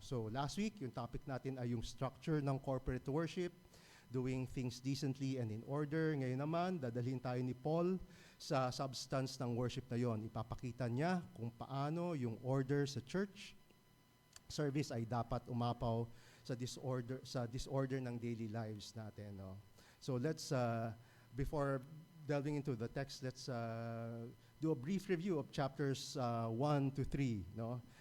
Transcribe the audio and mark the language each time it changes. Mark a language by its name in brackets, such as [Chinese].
[English] So last week, yung topic [Filipino] natin ay yung [English] structure ng corporate worship, doing things decently and in order. [Filipino] Ngayon naman, dadalhin tayo ni Paul sa substance ng worship na yon. Ipapakita niya kung paano yung order sa church, service ay dapat umapaw sa disorder ng daily lives natin, no? [English] So let's before delving into the text, let's do a brief review of chapters 1 to 3, no?